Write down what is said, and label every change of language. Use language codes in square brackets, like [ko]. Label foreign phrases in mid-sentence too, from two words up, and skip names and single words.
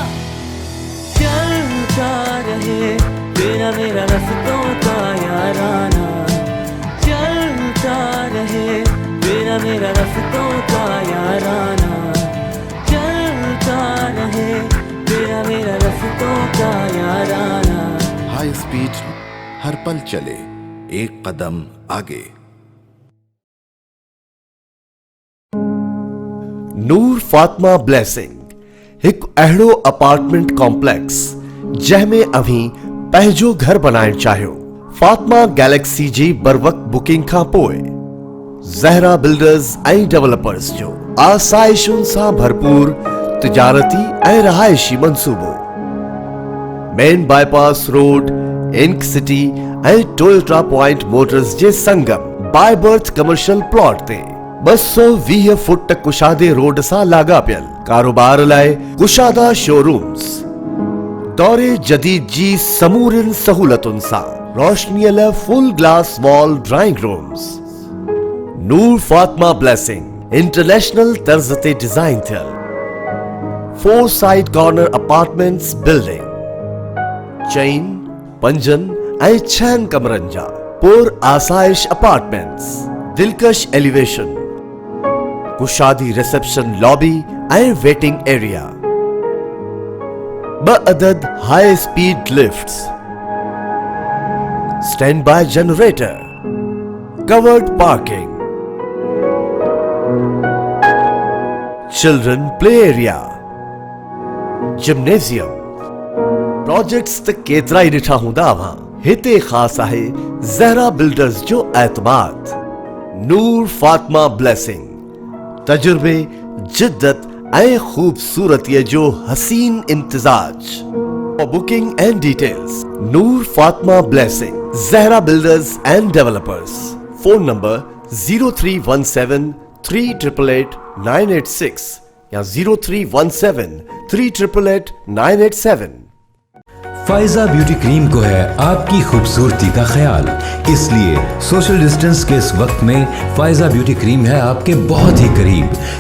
[ur] چلتا رہے تیرا میرا راستوں کا یارانہ، چلتا رہے تیرا میرا راستوں کا یارانہ، چلتا رہے تیرا میرا راستوں کا یارانہ. [en] high speed [ur] ہر پل چلے، ایک قدم آگے. [sd] ਨੂਰ ਫਾਤਮਾ ब्लेसिंग एक अहिड़ो [en] apartment complex [sd] जंहिंमें अभी पंहिंजो घर बनाइण चाहियो। फातमा गैलेक्सी जी बरवक़्त बुकिंग खां पोइ ज़हरा बिल्डर्स ऐं डेवलपर्स जो आसाइशुनि सां भरपूर तिजारती ऐं रहायशी मंसूबो। [en] main bypass road, [sd] इंक सिटी ऐं टोयोटा पॉइंट मोटर्स जे संगम बाय बर्थ [en] commercial plot [sd] ते 220 फुट कुशादे रोड सां लाॻापियल कारोबार लाइ कुशादा शोरूम्स, दौरे जदीद जी समूरिन सहूलतुनि सां रोशनीअ लाइ [en] full glass wall drawing rooms. [sd] नूर फातिमा ब्लेसिंग इंटरनेशनल तर्ज ते डिजाइन थियल [en] 4 side corner apartments building [sd] 4, 5 ऐं 6 कमरनि जा पुर आसाइश अपार्टमेंट्स, दिलकश एलिवेशन, कुशादी [en] reception lobby [sd] ऐं [en] waiting area, 2 अदद high speed lifts, standby generator, covered parking, children play area, gymnasium. [sd] प्रोजेक्ट्स त केतिरा ई ॾिठा हूंदा अव्हां, हिते ख़ास आहे ज़हरा बिल्डर्स जो एतमाद। नूर फातिमा ब्लेसिंग तजुर्बे, जिद्दत ऐं खूबसूरतीअ जो हसीन इम्तिजाज। [en] For booking and details, Noor Fatma Blessing, Zahra Builders and Developers. Phone number 0317 388 986 या 0317 388 987। [ur] فائزہ بیوٹی کریم کو ہے آپ کی خوبصورتی کا خیال، اس لیے [en] social distance [ur] کے اس وقت میں فائزہ بیوٹی کریم ہے آپ کے بہت ہی قریب.